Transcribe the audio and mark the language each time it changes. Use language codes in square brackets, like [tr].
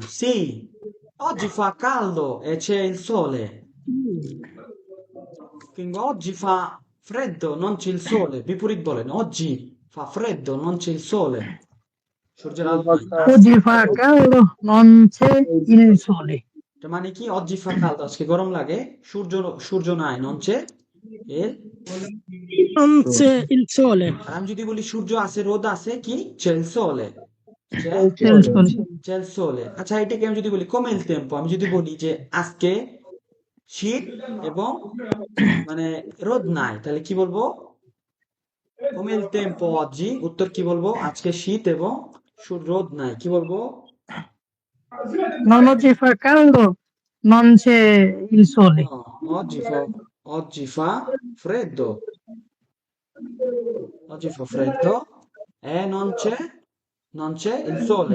[it] Sì, oggi fa caldo e c'è il sole, quindi oggi fa freddo, non c'è il sole, [bn] বিপরীত বলেন, [it] oggi fa freddo, non c'è il sole, [bn] সূর্যের আলো নাই। [it] oggi fa caldo non c'è il sole [bn] এটা মানে কি? [it] oggi fa caldo, [bn] আজকে গরম লাগে, সূর্য সূর্য নাই, [it] non c'è il, Non c'è il sole. [bn] আর আমি যদি বলি সূর্য আছে, রোদ আছে, কি? [it] c'è il sole, c'è c'è il sole c'è il sole। [bn] আচ্ছা, এটাকে আমি যদি বলি [it] come il tempo, [bn] আমি যদি বলি যে আজকে শীত এবং মানে রোদ নাই, তাহলে কি বলবো? [it] come il tempo oggi, [bn] উত্তর কি বলবো? আজকে শীত এবং রোদ নাই, কি বলবো? [it] non oggi fa caldo non c'è il sole No, oggi fa freddo, oggi fa freddo e non c'è il sole।